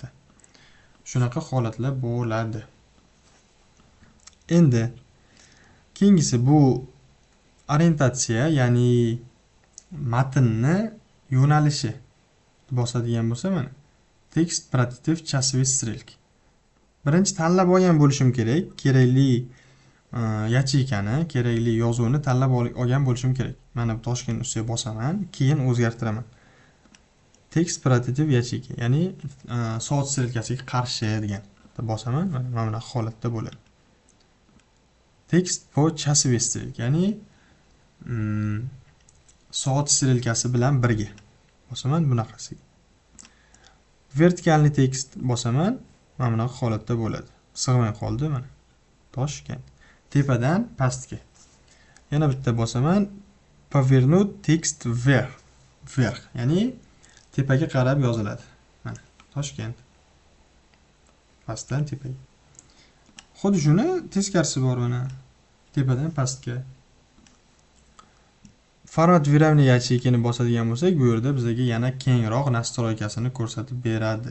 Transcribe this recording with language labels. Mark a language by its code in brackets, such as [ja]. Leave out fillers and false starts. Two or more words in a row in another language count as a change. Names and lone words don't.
[uz] Shunaqa holatlar bo'ladi. Endi keyingisi bu orientatsiya, ya'ni matnni yo'nalishi bosadigan bo'lsa, mana [ru] текст против часовой стрелки. [uz] Birinchi tanlab olgan bo'lishim kerak. Kerakli yachikani, kerakli yozuvni tanlab olgan bo'lishim kerak. Mana bu toshkent ustiga bosaman, keyin o'zgartiraman. [ru] Текст против ячейка, [uz] ya'ni soat strelkasiga qarshi degan. Bosaman, mana bunaqa holatda bo'ladi. [ru] Текст по часовой стрелки, [uz] ya'ni soat strelkasi bilan birga. Bosaman bunaqasiga. Vertikalni tekst bosaman, mana bunaqa holatda bo'ladi. Sig'may qoldi mana. Toshkent. Tepadan pastga. Yana bitta bosaman, [ru] повернуть tekst вверх. Вверх, [uz] ya'ni tepaga qarab yoziladi. Mana Toshkent. Pastdan tepaga. Xuddi shuni teskarisi bor mana. Tepadan pastga. [ru] Формат выравний ячейкани [uz] bosadigan bo'lsak, bu yerda bizga yana kengroq nastroykasini ko'rsatib beradi.